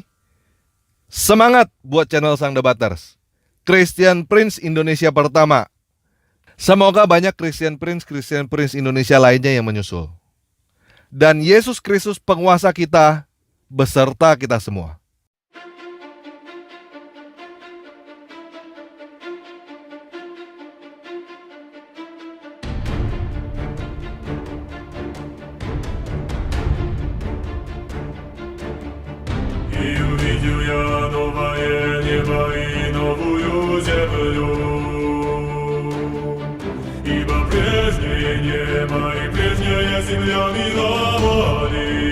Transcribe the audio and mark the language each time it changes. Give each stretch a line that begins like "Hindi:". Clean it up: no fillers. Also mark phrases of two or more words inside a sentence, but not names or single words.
Indonesian: Semangat buat channel Sang Debaters, Christian Prince Indonesia pertama. Semoga banyak Christian Prince Indonesia lainnya yang menyusul. Dan Yesus Kristus penguasa kita, beserta kita semua.
Russian: И увидел я новое небо и новую землю, ибо прежнее небо и прежняя земля миновали.